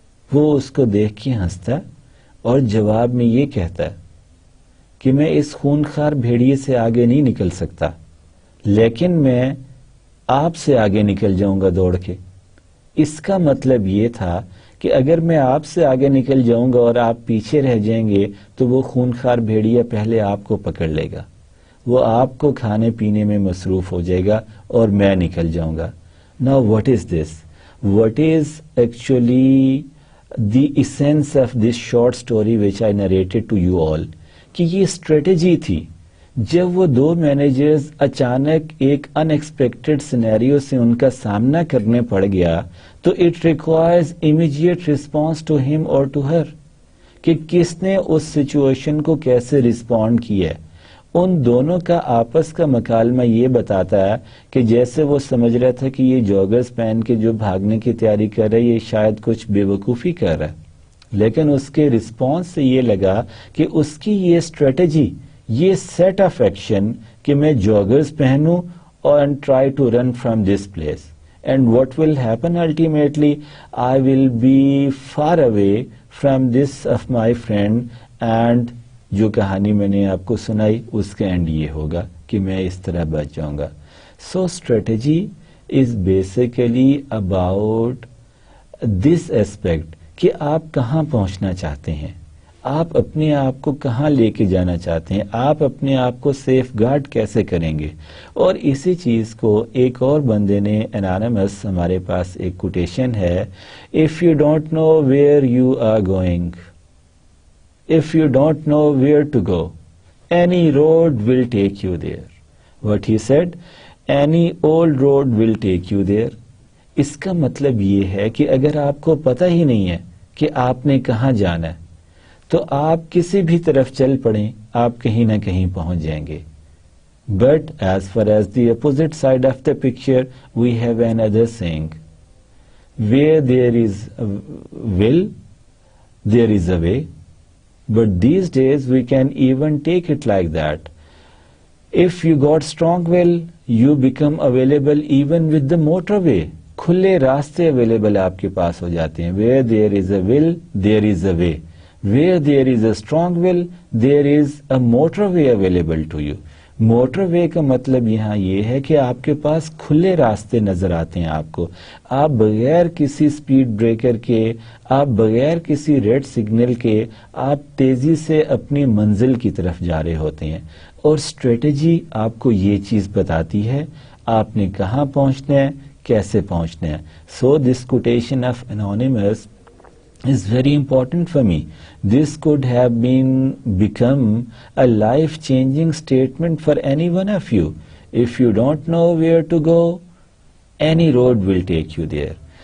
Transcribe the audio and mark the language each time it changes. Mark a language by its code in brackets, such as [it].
[ur] وہ اس کو دیکھ کے ہنستا ہے اور جواب میں یہ کہتا ہے کہ میں اس خونخوار بھیڑیے سے آگے نہیں نکل سکتا, لیکن میں آپ سے آگے نکل جاؤں گا دوڑ کے. اس کا مطلب یہ تھا کہ اگر میں آپ سے آگے نکل جاؤں گا اور آپ پیچھے رہ جائیں گے تو وہ خونخوار بھیڑیا پہلے آپ کو پکڑ لے گا, وہ آپ کو کھانے پینے میں مصروف ہو جائے گا اور میں نکل جاؤں گا. [en] Now what is this? What is actually the essence of this short story which I narrated to you all? [ur] کہ یہ اسٹریٹجی تھی. جب وہ دو مینیجرز اچانک ایک ان ایکسپیکٹڈ سینیریو سے ان کا سامنا کرنے پڑ گیا تو [en] it requires immediate response to him اور to her, [ur] کہ کس نے اس سچویشن کو کیسے رسپونڈ کیا. ان دونوں کا آپس کا مکالمہ یہ بتاتا ہے کہ جیسے وہ سمجھ رہا تھا کہ یہ جاگرز پہن کے جو بھاگنے کی تیاری کر رہا ہے یہ شاید کچھ بے وقوفی کر رہا ہے, لیکن اس کے رسپانس سے یہ لگا کہ اس کی یہ اسٹریٹجی, یہ سیٹ آف ایکشن کہ میں joggers پہنوں [en] and try to run from this place. [ur] And what will happen ultimately? [en] I will be far away from this of my friend, and [ur] جو کہانی میں نے آپ کو سنائی اس کا اینڈ یہ ہوگا کہ میں اس طرح بچ جاؤں گا. [en] So strategy is basically about this aspect [ur] کہ آپ کہاں پہنچنا چاہتے ہیں, آپ اپنے آپ کو کہاں لے کے جانا چاہتے ہیں, آپ اپنے آپ کو سیف گارڈ کیسے کریں گے. اور اسی چیز کو ایک اور بندے نے انانیمس, ہمارے پاس ایک کوٹیشن ہے, [en] if you don't know where you are going, if you don't know where to go, any road will take you there. What he said, any old road will take you there. [ur] اس کا مطلب یہ ہے کہ اگر آپ کو پتہ ہی نہیں ہے کہ آپ نے کہاں جانا ہے تو آپ کسی بھی طرف چل پڑیں, آپ کہیں نہ کہیں پہنچ جائیں گے. [en] But as far as the opposite side of the picture, we have another saying, where there is a will, there is a way. But these days we can even take it like that. If you got strong will, you become available even with the motorway. [ur] کھلے راستے available آپ کے پاس ہو جاتے ہیں. [en] Where there is a will, there is a way. Where there is a strong will, there is a motorway available to you. [ur] Motor وے کا مطلب یہاں یہ ہے کہ آپ کے پاس کھلے راستے نظر آتے ہیں آپ کو. آپ بغیر کسی سپیڈ بریکر کے, آپ بغیر کسی ریڈ سگنل کے, آپ تیزی سے اپنی منزل کی طرف جا رہے ہوتے ہیں. اور اسٹریٹجی آپ کو یہ چیز بتاتی ہے آپ نے کہاں پہنچنا ہے, کیسے پہنچنا ہے. [en] So this quotation of anonymous is very important for me. This could have become a life-changing statement for any one of you. If you don't know where to go, any road will take you there.